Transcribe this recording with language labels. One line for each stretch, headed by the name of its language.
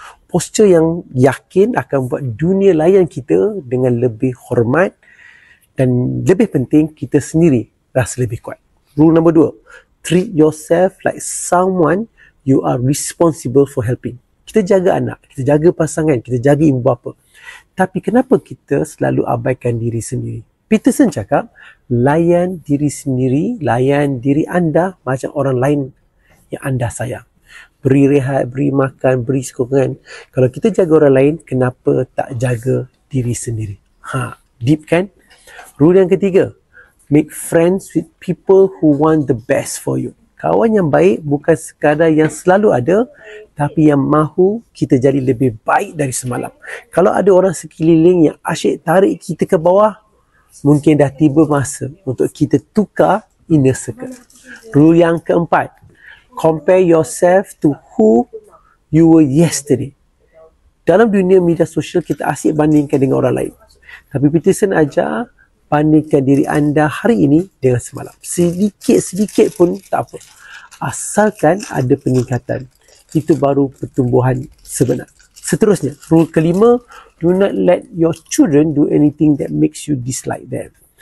Malay: Posture yang yakin akan buat dunia layan kita dengan lebih hormat dan lebih penting, kita sendiri rasa lebih kuat.
English: Rule
Malay: nombor
English: 2, treat yourself like someone you are responsible for helping.
Malay: Kita jaga anak, kita jaga pasangan, kita jaga ibu bapa. Tapi kenapa kita selalu abaikan diri sendiri? Peterson cakap, layan diri sendiri, layan diri anda macam orang lain yang anda sayang. Beri rehat, beri makan, beri sokongan. Kalau kita jaga orang lain, kenapa tak jaga diri sendiri?
English: Deep
Malay: kan?
English: Rule
Malay: yang ketiga,
English: make friends with people who want the best for you.
Malay: Kawan yang baik bukan sekadar yang selalu ada, tapi yang mahu kita jadi lebih baik dari semalam. Kalau ada orang sekeliling yang asyik tarik kita ke bawah, mungkin dah tiba masa untuk kita tukar
English: inner circle. Rule
Malay: yang keempat,
English: compare yourself to who you were yesterday.
Malay: Dalam dunia media sosial, kita asyik bandingkan dengan orang lain. Tapi Peterson ajar, bandingkan diri anda hari ini dengan semalam. Sedikit-sedikit pun tak apa. Asalkan ada peningkatan. Itu baru pertumbuhan sebenar. Seterusnya,
English: rule
Malay: kelima,
English: do not let your children do anything that makes you dislike them.